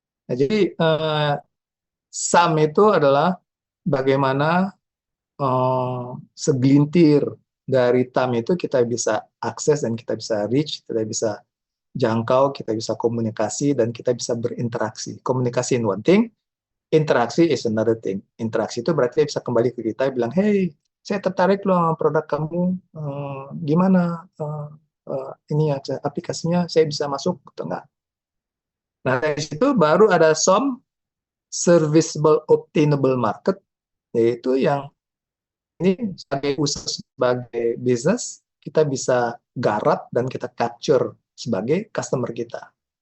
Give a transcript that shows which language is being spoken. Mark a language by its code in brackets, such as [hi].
[id] Nah, jadi SAM itu adalah bagaimana segelintir dari TAM itu kita bisa akses dan kita bisa reach, kita bisa jangkau, kita bisa komunikasi, dan kita bisa berinteraksi. [en] Komunikasi in one thing, interaksi is another thing. [id] Interaksi itu berarti bisa kembali ke kita, bilang, hey, saya tertarik loh sama produk kamu, gimana ini ya aplikasinya, saya bisa masuk atau enggak? Nah, dari situ baru ada SOM, Serviceable Obtainable Market, yaitu yang ini sebagai usaha, sebagai bisnis, kita bisa garap dan kita capture sebagai customer kita.